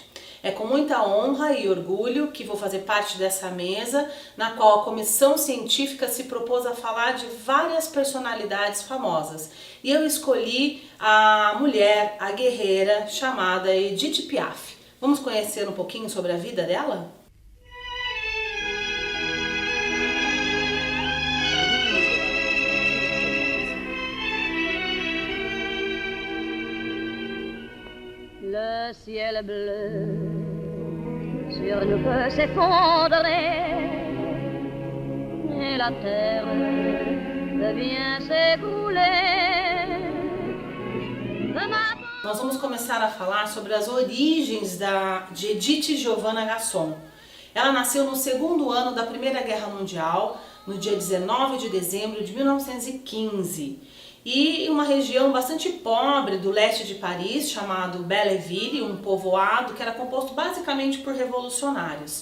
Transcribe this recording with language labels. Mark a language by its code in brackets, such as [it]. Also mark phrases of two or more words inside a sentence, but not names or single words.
[pt] É com muita honra e orgulho que vou fazer parte dessa mesa, na qual a comissão científica se propôs a falar de várias personalidades famosas. E eu escolhi a mulher, a guerreira, chamada Edith Piaf. Vamos conhecer um pouquinho sobre a vida dela? [fr] Le ciel bleu sur nous peut s'effondrer et la terre devient s'écrouler. [pt] Nós vamos começar a falar sobre as origens de Edith Giovanna Gasson. Ela nasceu no segundo ano da Primeira Guerra Mundial, no dia 19 de dezembro de 1915. E em uma região bastante pobre do leste de Paris, chamado Belleville, um povoado que era composto basicamente por revolucionários.